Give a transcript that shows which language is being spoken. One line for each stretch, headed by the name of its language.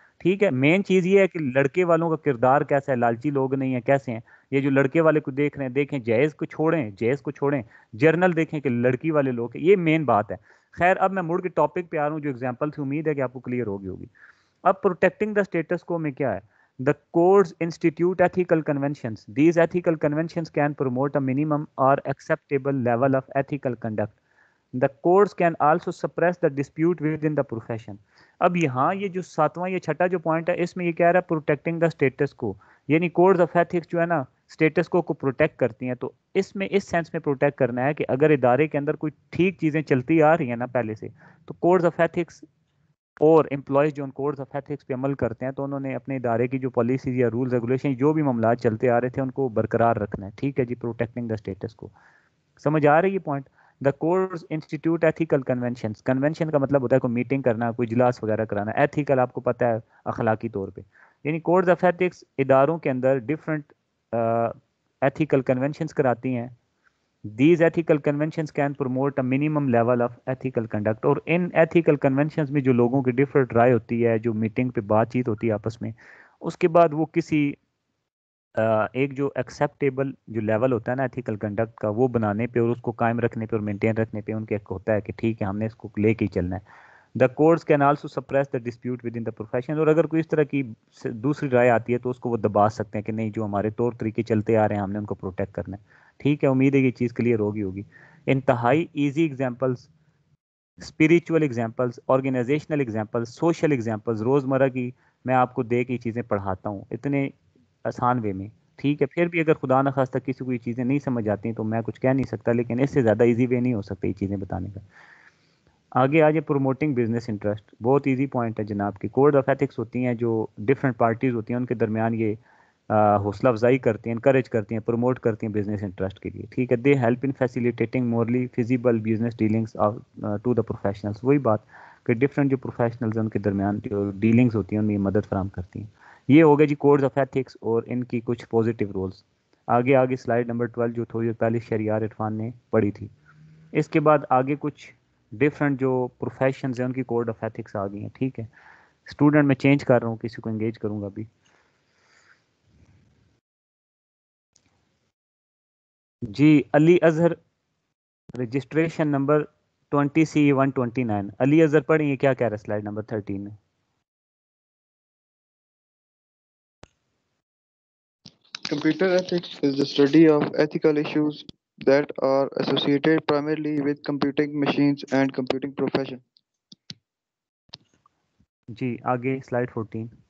Urdu: ٹھیک ہے, مین چیز یہ ہے کہ لڑکے والوں کا کردار کیسا ہے, لالچی لوگ نہیں ہیں, کیسے ہیں. یہ جو لڑکے والے کو دیکھ رہے ہیں دیکھیں, جہیز کو چھوڑیں, جرنل دیکھیں کہ لڑکی والے لوگ ہیں, یہ مین بات ہے. خیر اب میں مڑ کے ٹاپک پہ آ رہا ہوں جو ایگزامپل تھی, امید ہے کہ آپ کو کلیئر ہوگی.
English: اب protecting the status quo
Urdu: میں کیا ہے,
English: the codes institute ethical conventions. These ethical conventions can promote a minimum or acceptable level of ethical conduct. The codes can also suppress the dispute within the profession.
Urdu: اب یہاں یہ جو ساتواں یہ چھٹا جو پوائنٹ ہے اس میں یہ کہہ رہا ہے پروٹیکٹنگ دا اسٹیٹس کو, یعنی کوڈز آف ایتھکس جو ہے نا اسٹیٹس کو پروٹیکٹ کرتی ہیں. تو اس میں اس سینس میں پروٹیکٹ کرنا ہے کہ اگر ادارے کے اندر کوئی ٹھیک چیزیں چلتی آ رہی ہیں نا پہلے سے, تو کوڈز آف ایتھکس اور امپلائز جو ان کوڈز آف ایتھکس پہ عمل کرتے ہیں تو انہوں نے اپنے ادارے کی جو پالیسیز یا رولز ریگولیشن جو بھی معاملات چلتے آ رہے تھے ان کو برقرار رکھنا ہے. ٹھیک ہے جی, پروٹیکٹنگ دا اسٹیٹس کو سمجھ آ رہی ہے پوائنٹ.
English: the codes institute ethical conventions,
Urdu: convention کا مطلب ہوتا ہے کوئی میٹنگ کرنا, کوئی اجلاس وغیرہ کرانا. ایتھیکل آپ کو پتہ ہے اخلاقی طور پہ, یعنی کوڈز آف ایتھکس اداروں کے اندر ڈفرینٹ ایتھیکل کنونشنز کراتی ہیں.
English: These ethical conventions can promote a minimum level of ethical conduct.
Urdu: اور ان ethical conventions میں جو لوگوں کی ڈفرینٹ رائے ہوتی ہے, جو میٹنگ پہ بات چیت ہوتی ہے آپس میں, اس کے بعد وہ کسی ایک جو ایکسیپٹیبل جو لیول ہوتا ہے نا ایتھیکل کنڈکٹ کا, وہ بنانے پہ اور اس کو قائم رکھنے پہ اور مینٹین رکھنے پہ ان کے ایک ہوتا ہے کہ ٹھیک ہے ہم نے اس کو لے کے ہی چلنا ہے.
English: The codes can also suppress the dispute within the profession.
Urdu: اور اگر کوئی اس طرح کی دوسری رائے آتی ہے تو اس کو وہ دبا سکتے ہیں کہ نہیں, جو ہمارے طور طریقے چلتے آ رہے ہیں ہم نے ان کو پروٹیکٹ کرنا ہے. ٹھیک ہے, امید ہے یہ چیز کلیئر ہوگی. انتہائی easy examples, spiritual examples, organisational examples, social examples, روزمرہ کی میں آپ کو دے کے چیزیں پڑھاتا ہوں اتنے آسان وے میں. ٹھیک ہے, پھر بھی اگر خدا نخواستہ کسی کو یہ چیزیں نہیں سمجھ آتی ہیں تو میں کچھ کہہ نہیں سکتا, لیکن اس سے زیادہ ایزی وے نہیں ہو سکتا یہ چیزیں بتانے کا. آگے آجے پروموٹنگ بزنس انٹرسٹ, بہت ایزی پوائنٹ ہے جناب کی. کوڈ آف ایتھکس ہوتی ہیں جو ڈفرینٹ پارٹیز ہوتی ہیں ان کے درمیان یہ حوصلہ افزائی کرتی ہیں, انکریج کرتی ہیں, پروموٹ کرتی ہیں بزنس انٹرسٹ کے لیے. ٹھیک ہے,
English: They help in facilitating morally feasible business dealings to the professionals.
Urdu: وہی بات کہ ڈفرینٹ جو پروفیشنلز ہیں ان کے درمیان جو ڈیلنگس ہوتی ہیں ان میں مدد فراہم کرتی ہیں. یہ ہو گیا جی کوڈز آف ایتھکس اور ان کی کچھ پازیٹیو رولز. آگے سلائیڈ نمبر 12 جو تھوڑی دیر پہلے شہریار عرفان نے پڑھی تھی. اس کے بعد آگے کچھ ڈفرینٹ جو پروفیشنز ہیں ان کی کوڈ آف ایتھکس آ گئی ہیں. ٹھیک ہے, اسٹوڈنٹ میں چینج کر رہا ہوں, کسی کو انگیج کروں گا ابھی. جی, علی اظہر رجسٹریشن نمبر 20C129. علی اظہر پڑھیں, یہ کیا کہہ رہا ہے سلائیڈ نمبر 13 میں.
English: Computer ethics is the study of ethical issues that are associated primarily with computing machines and computing profession.
Urdu: جی آگے سلائیڈ 14.